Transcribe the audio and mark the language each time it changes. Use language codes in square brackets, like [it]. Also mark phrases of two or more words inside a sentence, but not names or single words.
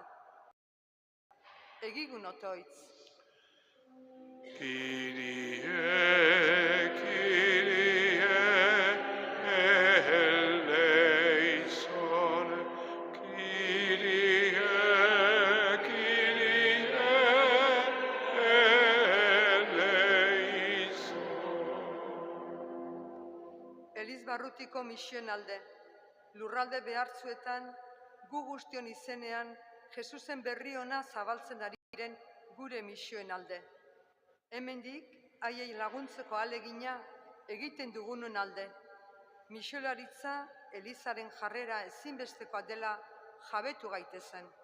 [eu] Egigun otoitz. [el] Κύριε, Κύριε, ελέησον. Κύριε, Κύριε, ελέησον. [eu] Elizbarrutiko misioen alde. Lurralde behartzuetan, gu guztion izenean, Jesusen berri ona zabaltzen ari diren gure misioen alde. Hemendik, haiei laguntzeko ahalegina egiten dugunon alde. Misiolaritza, Elizaren jarrera ezinbestekoa dela jabetu gaitezen.